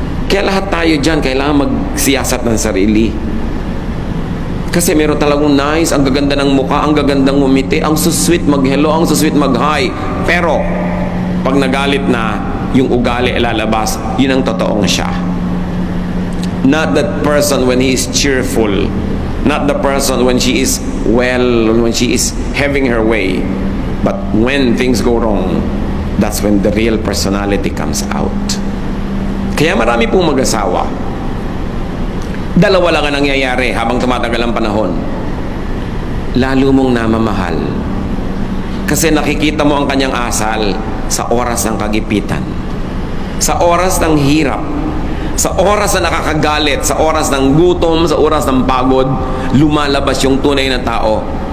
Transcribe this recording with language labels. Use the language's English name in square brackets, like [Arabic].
[Filipino] Kaya lahat tayo dyan, kailangan magsiyasat ng sarili. Kasi meron talagang nice, ang gaganda ng mukha, ang gagandang ngumiti, ang susweet mag-hello, ang susweet mag-hi. Pero, pag nagalit na, yung ugali ilalabas, yun ang totoong siya. [English] Not that person when he is cheerful. Not the person when she is well, when she is having her way. But when things go wrong, that's when the real personality comes out. [Filipino] Kaya marami pong mag-asawa. Dalawa lang ang nangyayari habang tumatagal ang panahon. Lalo mong namamahal. Kasi nakikita mo ang kanyang asal sa oras ng kagipitan. Sa oras ng hirap. Sa oras na nakakagalit, sa oras ng gutom, sa oras ng pagod, lumalabas yung tunay na tao.